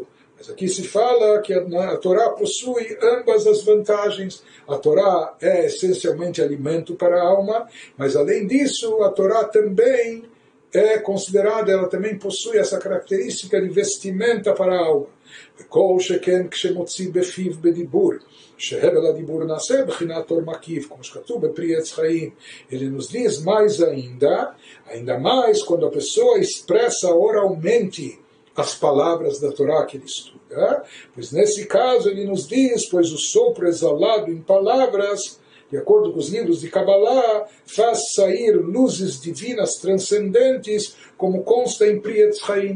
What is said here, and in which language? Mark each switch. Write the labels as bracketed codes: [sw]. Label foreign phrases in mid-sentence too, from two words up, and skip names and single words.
[pt] Mas aqui se fala que a Torá possui ambas as vantagens. A Torá é essencialmente alimento para a alma, mas além disso, a Torá também é considerada, ela também possui essa característica de vestimenta para a alma. [he] וכל שכן כשמוציא בפיו בדיבור, שהבל הדיבור נעשה בחינת אור מקיף, como שכתוב בפרי עץ חיים. [pt] Ele nos diz mais ainda mais quando a pessoa expressa oralmente as palavras da Torá que ele estuda, pois nesse caso ele nos diz, pois o sopro exalado em palavras, de acordo com os livros de Kabbalah, faz sair luzes divinas transcendentes, como consta em Pri Etz Chaim.